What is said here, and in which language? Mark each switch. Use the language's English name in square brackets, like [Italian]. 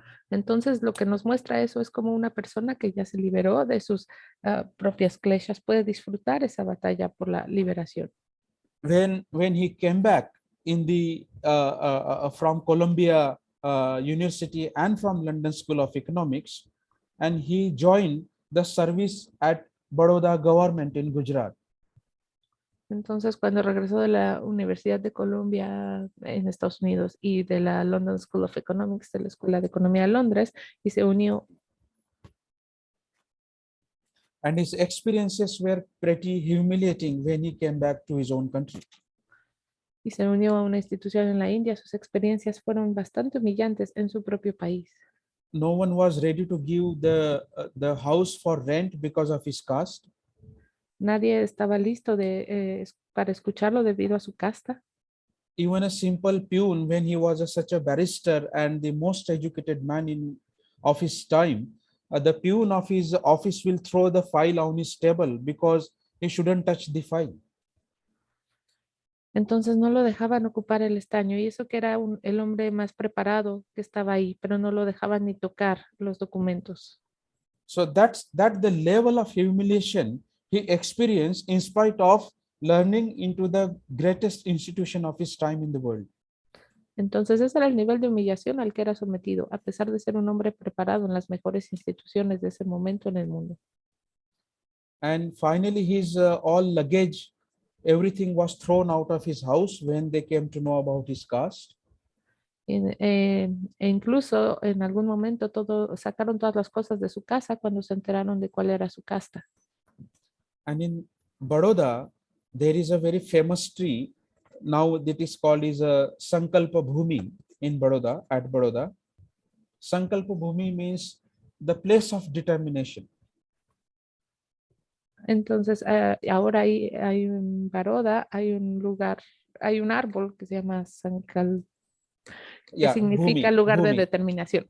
[Spanish] Entonces lo que nos muestra eso es como una persona que ya se liberó de sus propias kleshas puede disfrutar esa batalla por la liberación. [English] When he came back in the from Columbia University and from London School of Economics, and he joined the service at Baroda government in Gujarat. [Spanish] Entonces, cuando regresó de la Universidad de Columbia en Estados Unidos y de la London School of Economics, de la Escuela de Economía de Londres, y se unió. [English] And his experiences were pretty humiliating when he came back to his own country. [Spanish] Y se unió a una institución en la India. Sus experiencias fueron bastante humillantes en su propio país. [English] No one was ready to give the house for rent because of his caste. [Spanish] Nadie estaba listo para escucharlo debido a su casta. [English] Even a simple peon, when he was such a barrister and the most educated man of his time, the peon of his office will throw the file on his table because he shouldn't touch the file. [Spanish] Entonces no lo dejaban ocupar el estaño, y eso que era el hombre más preparado que estaba ahí, pero no lo dejaban ni tocar los documentos. [English] So that's the level of humiliation he experienced in spite of learning into the greatest institution of his time in the world. [Spanish] Entonces ese era el nivel de humillación al que era sometido, a pesar de ser un hombre preparado en las mejores instituciones de ese momento en el mundo. [English] And finally, his all luggage, everything was thrown out of his house when they came to know about his caste. [Spanish] E incluso en algún momento sacaron todas las cosas de su casa cuando se enteraron de cuál era su casta. [English] And in Baroda, there is a very famous tree. Now that is called is a Sankalpa Bhumi in Baroda, at Baroda. Sankalpa Bhumi means the place of determination. [Spanish] Entonces, ahora en Baroda hay un lugar, hay un árbol que se llama Sankal, que significa lugar de determinación.